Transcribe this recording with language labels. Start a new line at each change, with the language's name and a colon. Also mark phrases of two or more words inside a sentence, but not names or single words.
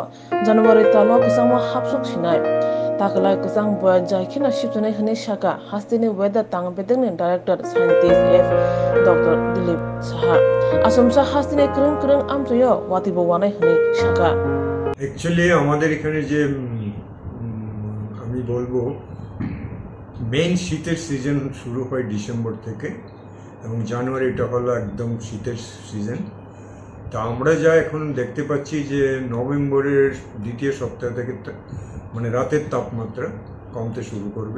Kok Borok: January talo kusang mo hapsuk sinai. Takalai kusang boy jaikina shipsanai hini shaka hastini weather Tangbedekni director scientist F. Dr. Dilip Saha. Asumsa hastini kring amtuyo watibo wanai hini shaka.
Bangla: Actually আমাদের এখানে যে আমি বলবো মেইন শীতের সিজন শুরু হয় ডিসেম্বর থেকে এবং জানুয়ারিটা হলো একদম শীতের সিজন। তা আমরা যা এখন দেখতে পাচ্ছি যে নভেম্বরের দ্বিতীয় সপ্তাহ থেকে মানে রাতের তাপমাত্রা কমতে শুরু করবে।